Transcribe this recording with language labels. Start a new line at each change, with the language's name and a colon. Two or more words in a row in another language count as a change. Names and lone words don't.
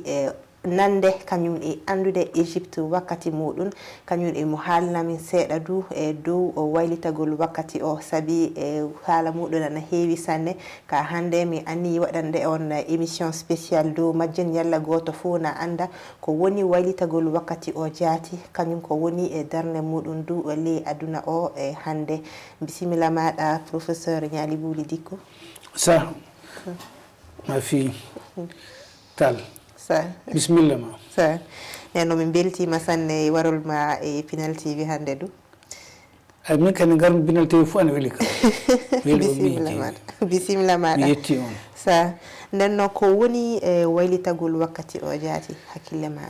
Fula: nande kañum e andude Égypte wakkati muɗum kañum e mo haalnamin seeɗa du e dow waylitagol wakkati o sabi haala muɗum ana heewi sanne ka hande mi anni waɗande on
French: émission spéciale
Fula: dow majjen yalla goto fuu na anda ko woni waylitagol wakkati o jaati kañum ko woni e darde muɗum du ley aduna o e hande bisimilla maɗa professeur Nialy Bouly Dicko
French: ça ma fille
Fula: tal bismillah ma sa neno min beltima sanne warol ma e Pinal TV hande du min kan garum Pinal TV fu an weli ka bisimilla maɗa yetti on sa nenno ko woni waylitagol wakkati o jaati hakkille ma